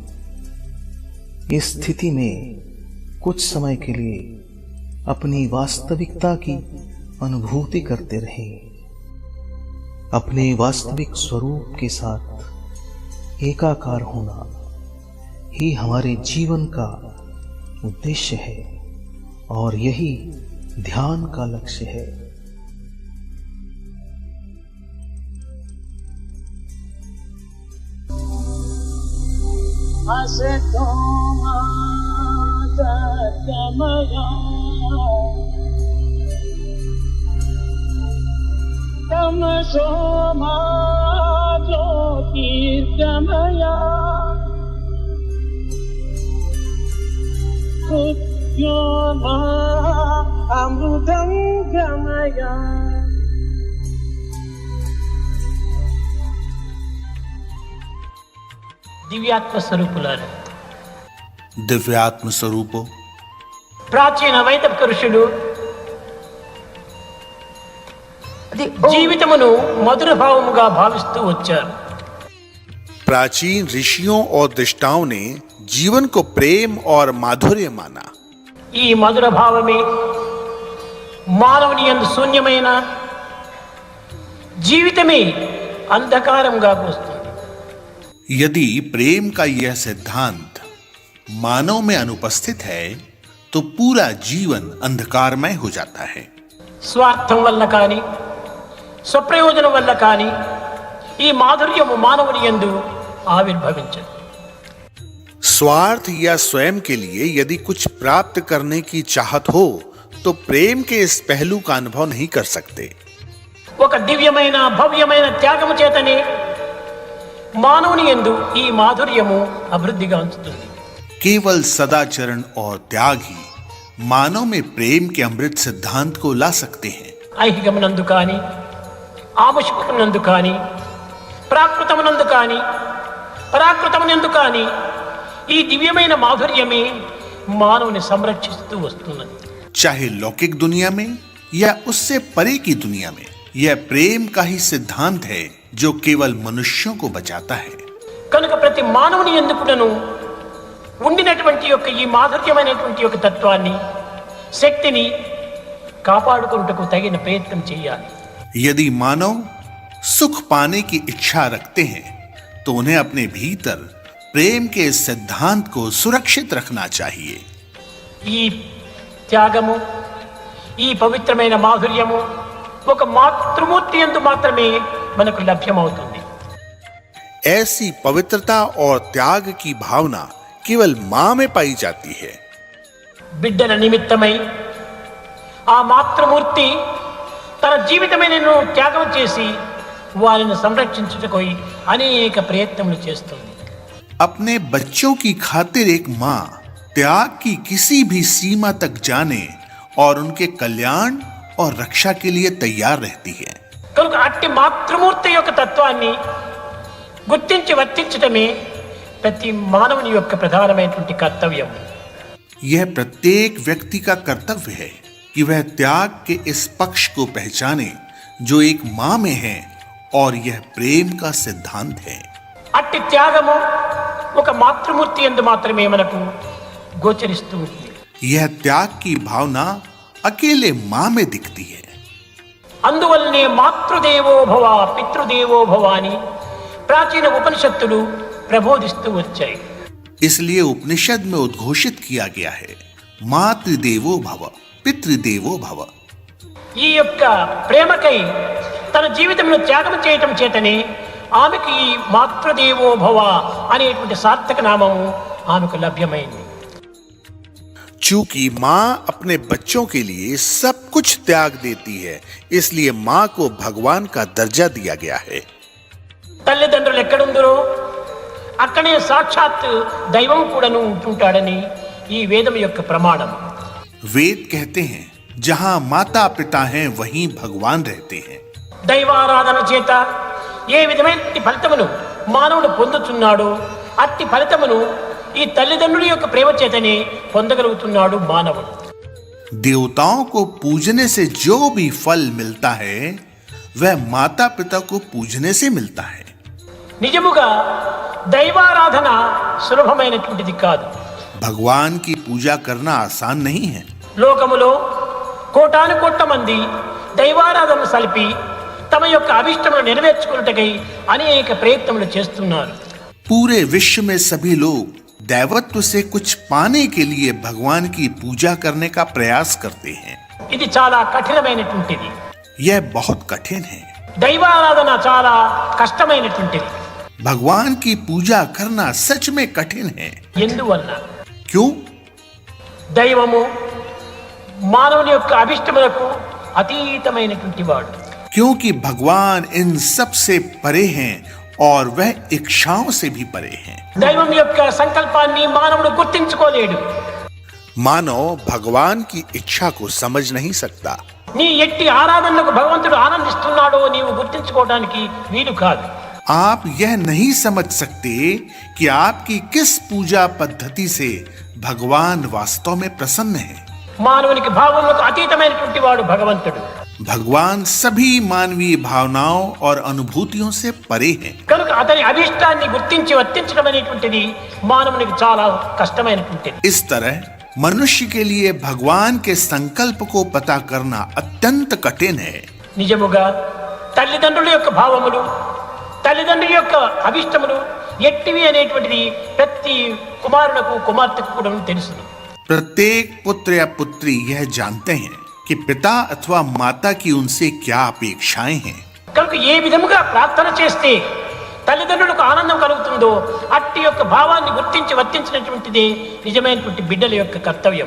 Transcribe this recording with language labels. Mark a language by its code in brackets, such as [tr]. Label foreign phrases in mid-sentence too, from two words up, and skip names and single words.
[hi] इस स्थिति में कुछ समय के लिए अपनी वास्तविकता की अनुभूति करते रहें। अपने वास्तविक स्वरूप के साथ एकाकार होना ही हमारे जीवन का उद्देश्य है और यही ध्यान का लक्ष्य है। [sa] असतो मा सत्यमया तमसो मा ज्योतिर्गमया मृत्योर्मा अमृतं गमया। [te] దివ్యాత్మ స్వరూపులారా, దివ్యాత్మ స్వరూపో, ప్రాచీన వైదిక ఋషులు జీవితమును మధుర భావముగా భావిస్తూ వచ్చారు. [hi] प्राचीन ऋषियों और दृष्टाओं ने जीवन को प्रेम और माधुर्य माना। [te] ఈ మధుర భావమే మానవుని యందు శూన్యమైన జీవితమే అంధకారంగా వస్తుంది। [hi] यदि प्रेम का यह सिद्धांत मानव में अनुपस्थित है तो पूरा जीवन अंधकारमय हो जाता है। [te] స్వార్థం వల్ల కానీ స్వప్రయోజనం వల్ల కానీ ఈ మాధుర్యము మానవుని యందు ఆవిర్భవించదు। [hi] स्वार्थ या स्वयं के लिए यदि कुछ प्राप्त करने की चाहत हो तो प्रेम के इस पहलू का अनुभव नहीं कर सकते। [te] ఒక దివ్యమైన భవ్యమైన త్యాగము చేతనే మానవుని యందు ఈ మాధుర్యము అభివృద్ధిగాంచుతుంది। [hi] केवल सदाचरण और त्याग ही मानव में प्रेम के अमृत सिद्धांत को ला सकते हैं। [te] ఐహికమునందు కానీ ఆముష్మికమునందు కానీ ప్రాకృతమునందు కానీ పరాకృతమునందు కానీ ఈ దివ్యమైన మాధుర్యమే మానవుని సంరక్షిస్తూ వస్తున్నది। [hi] चाहे लौकिक दुनिया में या उससे परे की दुनिया में यह प्रेम का ही सिद्धांत है जो केवल मनुष्यों को बचाता है। [te] కనుక ప్రతి మానవుని యందు కూడాను ఉండినటువంటి యొక్క ఈ మాధుర్యమైనటువంటి యొక్క తత్వాన్ని శక్తిని కాపాడుకుంటకు తగిన ప్రయత్నం చేయాలి। [hi] यदि मानव सुख पाने की इच्छा रखते हैं तो उन्हें अपने भीतर प्रेम के इस सिद्धांत को सुरक्षित रखना चाहिए। [te] ఈ త్యాగము ఈ పవిత్రమైన మాధుర్యము ఒక మాతృమూర్తి యందు మాత్రమే మనకు లభ్యమవుతుంది। [hi] ऐसी पवित्रता और त्याग की भावना केवल मां में पाई जाती है। [te] బిడ్డల నిమిత్తమై ఆ మాతృమూర్తి తన జీవితమైన త్యాగం చేసి వారిని సంరక్షించుటకై అనేక ప్రయత్నములు చేస్తుంది। [hi] अपने बच्चों की खातिर एक मां त्याग की किसी भी सीमा तक जाने और उनके कल्याण और रक्षा के लिए तैयार रहती है। [te] కనుక అట్టి మాతృమూర్తి యొక్క తత్వాన్ని గుర్తించి వర్తించటమే ప్రతి మానవుని యొక్క ప్రధానమైనటువంటి కర్తవ్యం। [hi] यह प्रत्येक व्यक्ति का कर्तव्य है कि वह त्याग के इस पक्ष को पहचाने जो एक मां में है और यह प्रेम का सिद्धांत है। [te] అట్టి త్యాగము ఒక మాతృమూర్తి యందు మాత్రమే మనకు గోచరిస్తూ ఉంది। [hi] यह त्याग की भावना अकेले मां में दिखती है। [te] అందువల్లనే [sa] मातृदेवो भव पितृदेवो भव [te] అని ప్రాచీన ఉపనిషత్తులు ప్రబోధిస్తూ వచ్చాయి। [hi] इसलिए उपनिषद में उद्घोषित किया गया है [sa] मातृदेवो भव पितृदेवो भव। [te] ఈ యొక్క ప్రేమకై తన జీవితంలో త్యాగం చేయటం చేతనే ఆమెకు ఈ [sa] मातृदेवो भव [te] అనేటువంటి సార్థక నామము ఆమెకు లభ్యమైంది। [hi] चूंकि मां अपने बच्चों के लिए सब कुछ त्याग देती है इसलिए मां को भगवान का दर्जा दिया गया है। [te] తల్లిదండ్రులు ఎక్కడుందరో అక్కడే సాక్షాత్ దైవం కూడాను ఉంటుంటాడని ఈ వేదం యొక్క ప్రమాణం। [hi] वेद कहते हैं जहां माता पिता हैं वहीं भगवान रहते हैं। [te] దైవారాధన చేత ఏ విధమైన ఫలితమును మానవుడు పొందుతున్నాడో అట్టి ఫలితమును ఈ తల్లిదండ్రుల యొక్క ప్రేమ చేతనే పొందగలుగుతున్నాడు మానవుడు। [hi] देवताओं को पूजने से जो भी फल मिलता है वह माता पिता को पूजने से मिलता है। [te] నిజముగా దైవారాధన సులభమైనటువంటిది కాదు। [hi] भगवान की पूजा करना आसान नहीं है। [te] లోకములో కోటాను కోట్ల మంది దైవారాధన సలిపి తమ యొక్క అభిష్టమును నెరవేర్చుకున్నటకై అనేక ప్రయత్నములు చేస్తున్నారు। [hi] पूरे विश्व में सभी लोग दैवत्व से कुछ पाने के लिए भगवान की पूजा करने का प्रयास करते हैं। [te] ఇది చాలా కఠినమైనటువంటిది। [hi] यह बहुत कठिन है। [te] దైవారాధన చాలా కష్టమైనటువంటిది। [hi] भगवान की पूजा करना सच में कठिन है। [te] ఎందువల్ల [hi] क्यों? [te] దైవము మానవుని యొక్క అభిష్టములకు అతీతమైనటువంటి వాడు। [hi] क्योंकि भगवान इन सब से परे हैं और वह इच्छाओं से भी परे हैं। [te] దైవం యొక్క సంకల్పాన్ని మానవుడు గుర్తించుకోలేడు। [hi] मानव भगवान की इच्छा को समझ नहीं सकता। [te] నీ ఎట్టి ఆరాధనలకు భగవంతుడు ఆనందిస్తున్నాడో నీవు గుర్తించుకోవడానికి వీలు కాదు। [hi] आप यह नहीं समझ सकते कि आपकी किस पूजा पद्धति से भगवान वास्तव में प्रसन्न है। [te] మానవునికి భావములకు అతీతమైనటువంటి వాడు భగవంతుడు। [hi] भगवान सभी मानवीय भावनाओं और अनुभूतियों से परे हैं। [te] కనుక అతని అభిష్టాన్ని గుర్తించి వర్తించడం అనేటువంటిది మానవునికి చాలా కష్టమైనటువంటిది. [hi] इस तरह मनुष्य के लिए भगवान के संकल्प को पता करना अत्यंत कठिन है। [te] నిజముగా తల్లిదండ్రుల యొక్క భావములు, తల్లిదండ్రుల యొక్క అభిష్టములు ఎట్టివి అనేటువంటిది ప్రతి కుమారులకు కుమార్తెకు కూడా తెలుసు. [hi] प्रत्येक पुत्र या पुत्री यह जानते हैं कि पिता अथवा माता की उनसे क्या अपेक्षाएं हैं। [te] కనుక ఏ విధముగా ప్రార్థన చేస్తే తల్లిదండ్రులకు ఆనందం కలుగుతుందో అట్టి యొక్క భావాన్ని గుర్తించి వర్తించినటువంటిదే నిజమైనటువంటి బిడ్డల యొక్క కర్తవ్యం.